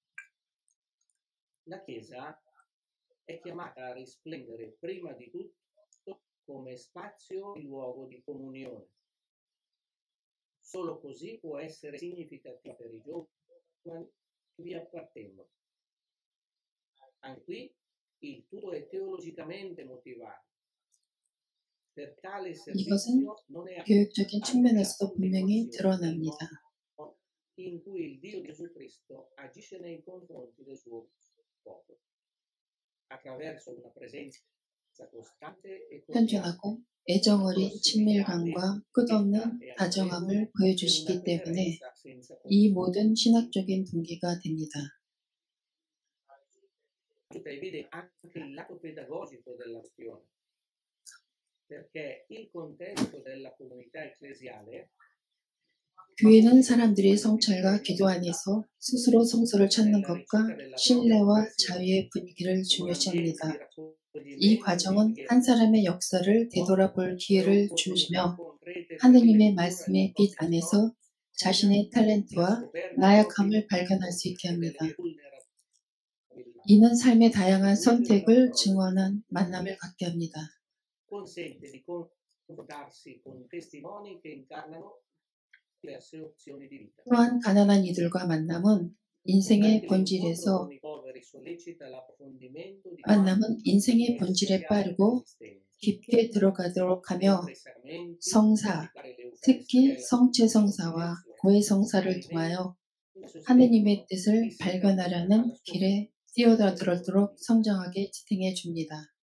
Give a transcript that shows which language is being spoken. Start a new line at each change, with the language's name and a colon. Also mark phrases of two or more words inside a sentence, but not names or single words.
Italian: La Chiesa è chiamata a risplendere prima di tutto come spazio e luogo di comunione. Solo così può essere significativa per i giovani che vi appartengono. Anche qui il tutto è teologicamente motivato. Per tale servizio non è
Korean: 교육적인 측면에서도 분명히 드러납니다.
Italian: in cui il Dio Gesù Cristo agisce nei confronti del suo popolo attraverso una presenza costante e
Korean: 현존하고 애정어린 친밀감과 끝없는 다정함을 보여주시기 때문에 이 모든 신학적인 동기가 됩니다.
Italian: vede anche il lato pedagogico della questione, perché il contesto della comunità ecclesiale
Korean: 교회는 사람들이 성찰과 기도 안에서 스스로 성소를 찾는 것과 신뢰와 자유의 분위기를 중요시합니다. 이 과정은 한 사람의 역사를 되돌아볼 기회를 주시며 하느님의 말씀의 빛 안에서 자신의 탤런트와 나약함을 발견할 수 있게 합니다. 이는 삶의 다양한 선택을 증언한 만남을 갖게 합니다.
Italian: consente di confrontarsi con testimoni che incarnano diverse opzioni di vita.
Korean: 또한 가난한 이들과 만남은 인생의 본질에서 인생의 본질에 빠르고 깊게 들어가도록 하며 성사, 특히 성체성사와 고해성사를 통하여 하느님의 뜻을 발견하려는 길에 뛰어들도록 성장하게 지탱해 줍니다.